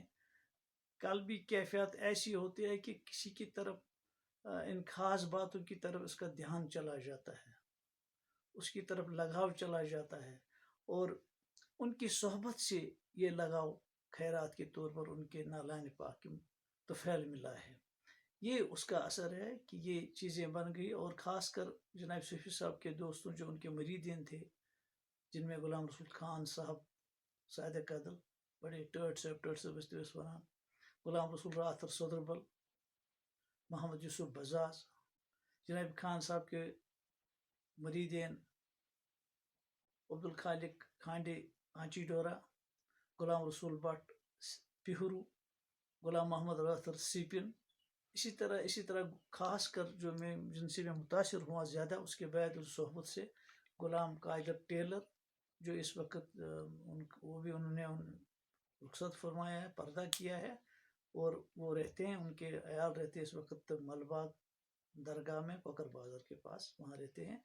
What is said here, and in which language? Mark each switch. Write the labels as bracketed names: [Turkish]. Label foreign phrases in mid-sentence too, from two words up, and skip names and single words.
[Urdu] قلبی کیفیات ایسی ہوتی ہے کہ کسی کی طرف ان خاص باتوں کی طرف اس کا دھیان چلا جاتا ہے، اس کی طرف لگاؤ چلا جاتا ہے، اور ان کی صحبت سے یہ لگاؤ خیرات کے طور پر ان کے نالان پاک تو پھیل ملا ہے. یہ اس کا اثر ہے کہ یہ چیزیں بن گئی. اور خاص کر جناب صوفی صاحب کے دوستوں جو ان کے مریدین تھے، جن میں غلام رسول خان صاحب صادق عدل بڑے ٹٲٹھ صاحب بستی ونان، غلام رسول راتھر صدربل، محمد یوسف بزاز، جناب خان صاحب کے مریدین عبدالخالق کھانڈے آنچی ڈورا، غلام رسول بٹ پہرو، غلام محمد راتھر سیپن. اسی طرح خاص کر جو میں جن سے میں متاثر ہوا زیادہ اس کے بعد اس صحبت سے، غلام قادر ٹیلر، جو اس وقت وہ بھی انہوں نے رخصت فرمایا ہے، پردہ کیا ہے، اور وہ رہتے ہیں، ان کے عیال رہتے ہیں اس وقت ملباغ درگاہ میں پکر بازار کے پاس، وہاں رہتے ہیں.